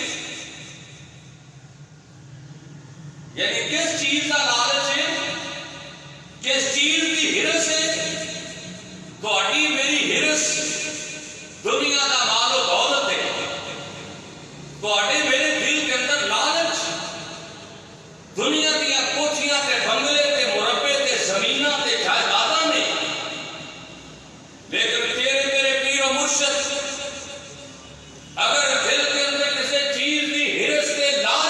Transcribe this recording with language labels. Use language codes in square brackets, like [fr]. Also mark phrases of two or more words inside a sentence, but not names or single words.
[ur] یعنی کس چیز کا لالچ ہے، کس چیز کی ہرس ہے، [pa] تہاڈی میری ہرس دنیا کا مال و دولت ہے، تہاڈے میرے دل کے اندر لالچ دنیا دیا کوٹھیاں تے بنگلے تے مربے تے زمیناں تے جائیداداں نے، [ur] لیکن تیرے میرے پیر و مرشد اگر دل کے اندر کسی چیز کی ہرس تے